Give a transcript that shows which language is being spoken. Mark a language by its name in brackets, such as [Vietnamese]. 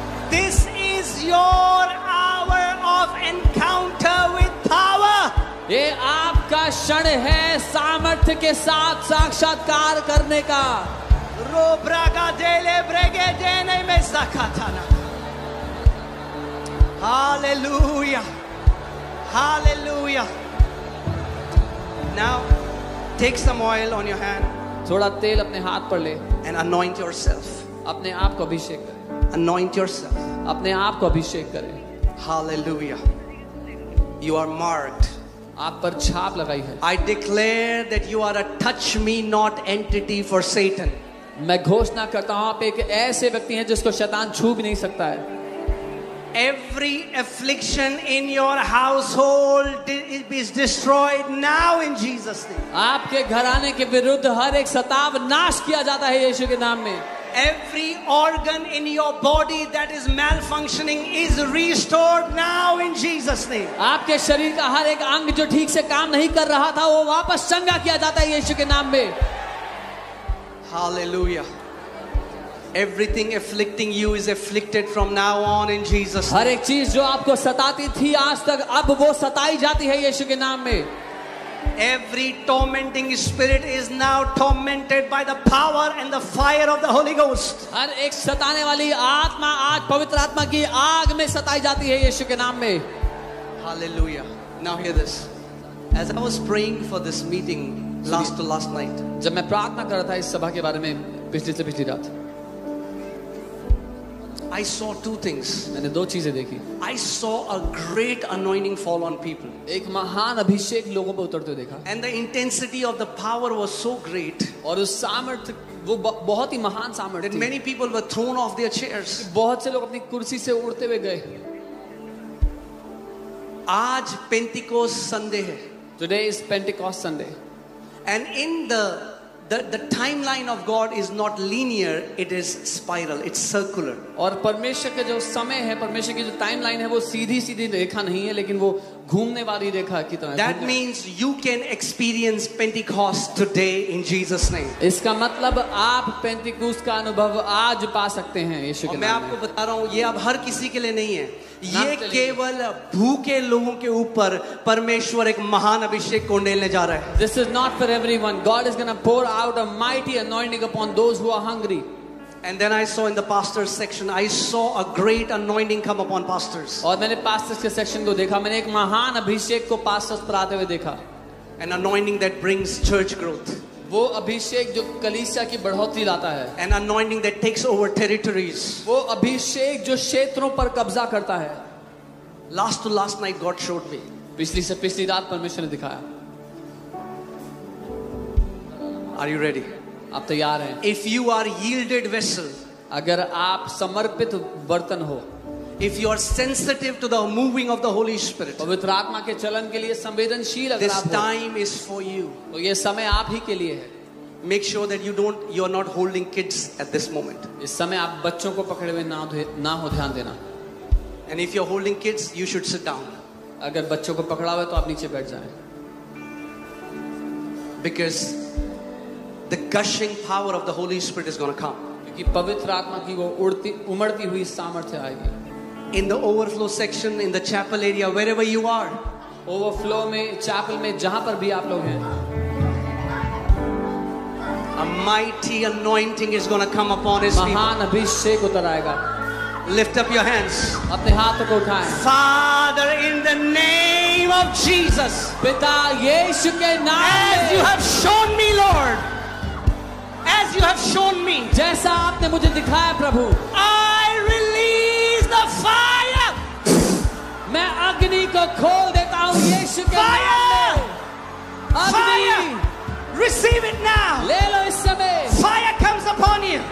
[English] This is your hour of encounter with power. [Hindi] ये आपका क्षण है सामर्थ्य के साथ साक्षात्कार करने का। रोब्रागा देले ब्रेगे देने में ज़काताना। [English] Hallelujah. Hallelujah. Now take some oil on your hand [Hindi] थोड़ा तेल अपने हाथ पर ले [English] and anoint yourself. [Hindi] अपने आप को अभिषेक करें। [English] Anoint yourself. [Hindi] अपने आप को अभिषेक करें। [English] Hallelujah. You are marked. [Hindi] आप पर छाप लगाई है। [English] I declare that you are a touch me not entity for Satan. [Hindi] मैं घोषणा करता हूं आप एक ऐसे व्यक्ति हैं जिसको शैतान छू भी नहीं सकता है। [English] Every affliction in your household is destroyed now in Jesus' name. [Hindi] आपके घराने के विरुद्ध हर एक सताव नाश किया जाता है यीशु के नाम में। [English] Every organ in your body that is malfunctioning is restored now in Jesus' name. [Hindi] आपके शरीर का हर एक अंग जो ठीक से काम नहीं कर रहा था वो वापस चंगा किया जाता है यीशु के नाम में। [English] Hallelujah. Everything afflicting you is afflicted from now on in Jesus' [Hindi] हर [English] name. [Hindi] एक चीज जो आपको सताती थी आज तक अब वो सताई जाती है यीशु के नाम में। [English] Every tormenting spirit is now tormented by the power and the fire of the Holy Ghost. [Hindi] हर एक सताने वाली आत्मा आज पवित्र आत्मा की आग में सताई जाती है यीशु के नाम में। [English] Hallelujah. Now hear this. As I was praying for this meeting last night, [Hindi] जब मैं प्रार्थना कर रहा था इस सभा के बारे में पिछली रात, [English] I saw two things. [Hindi] मैंने दो चीजें देखी। [English] I saw a great anointing fall on people. [Hindi] एक महान अभिषेक लोगों पर उतरते देखा। [English] And the intensity of the power was so great [Hindi] और उस सामर्थ्य वो बहुत ही महान सामर्थ्य [English] that many people were thrown off their chairs. [Hindi] बहुत से लोग अपनी कुर्सी से उड़ते हुए गए। आज Pentecost Sunday है. [English] Today is Pentecost Sunday. And in the The timeline of God is not linear, it is spiral, it's circular. [Hindi] और परमेश्वर का जो समय है, परमेश्वर की जो टाइमलाइन है, वो सीधी सीधी रेखा नहीं है, लेकिन वो घूमने वाली रेखा की तरह है. [English] That means you can experience Pentecost today in Jesus' name. [Hindi] इसका मतलब आप पेंटिकोस्ट का अनुभव आज पा सकते हैं यीशु के और मैं नाम में. आपको बता रहा हूँ, ये अब हर किसी के लिए नहीं है. ये [English] Not [Hindi] केवल भूखे लोगों के ऊपर परमेश्वर एक महान अभिषेक को डालने जा रहा है. [English] This is not for everyone. God is going to pour out a mighty anointing upon those who are hungry. And then I saw in the pastors section, I saw a great anointing come upon pastors. [Hindi] और मैंने pastors के section को देखा, मैंने एक महान अभिषेक को pastors पर आते हुए देखा. [English] An anointing that brings church growth. [Hindi] वो अभिषेक जो कलीसिया की बढ़ोतरी लाता है. [English] An anointing that takes over territories. [Hindi] वो अभिषेक जो क्षेत्रों पर कब्जा करता है. [English] Last to last night God showed me. [Hindi] पिछली से पिछली रात परमेश्वर ने दिखाया. [English] Are you ready? [Hindi] आप तैयार हैं? [English] If you are yielded vessel, [Hindi] अगर आप समर्पित बर्तन हो, [English] if you are sensitive to the moving of the Holy Spirit, [Hindi] पवित्र आत्मा के चलन के लिए संवेदनशील अगर [English] this [Hindi] आप हो, [English] time is for you. [Hindi] तो ये समय आप ही के लिए है. [English] Make sure that you are not holding kids at this moment. [Hindi] इस समय आप बच्चों को पकड़े हुए ना हो, ध्यान देना. [English] And if you're holding kids, you should sit down. [Hindi] अगर बच्चों को पकड़ा हुआ है तो आप नीचे बैठ जाएं. [English] Because the gushing power of the Holy Spirit is going to come. [Hindi] क्योंकि पवित्र आत्मा की वो उमड़ती हुई सामर्थ्य आएगी. [English] In the overflow section, in the chapel area, wherever you are, [Hindi] overflow में, चैपल में, जहां पर भी आप लोग हैं, [English] a mighty anointing is going to come upon His people. [Hindi] महान अभिषेक उतर आएगा. [English] Lift up your hands. [Hindi] अपने हाथों को उठाएं. [English] Father, in the name of Jesus, [Hindi] पिता यीशु के नाम [English] as you [Hindi] में, [English] have shown me, Lord, as you have shown me, [Hindi] जैसा आपने मुझे दिखाया प्रभु, [English] I release the fire. [Hindi] मैं अग्नि को खोल देता हूँ यीशु के नाम में. [English] Fire! [Hindi] अग्नि [English] Receive it now. [Hindi] ले लो इस समय. [English] Fire comes upon you.